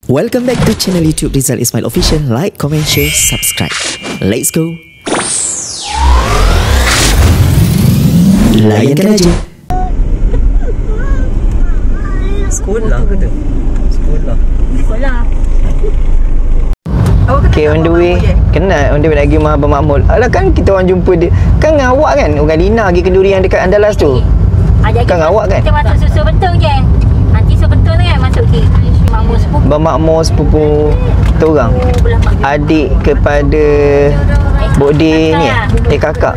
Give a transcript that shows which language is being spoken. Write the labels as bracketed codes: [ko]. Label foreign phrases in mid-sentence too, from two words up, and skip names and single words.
[en] Welcome back to channel YouTube Rizal Ismail Official. Like, comment, share, subscribe. Let's go. [ms] Layankan aja. Sekolah ke tu? Sekolah. [en] Okay, on the way. [ms] Kenal [en] on the way [ms] lagi Abang Makmul. Alah kan kita orang jumpa dia. Kan dengan awak kan? Orang Lina pergi kenduri yang dekat Andalas tu. Kan awak kan? Kita masuk susu bentung je. Nanti susu bentung tu kan masuk ke Makmur sepupu. Abang Makmur sepupu kita orang. Adik kepada Bode ni kakak.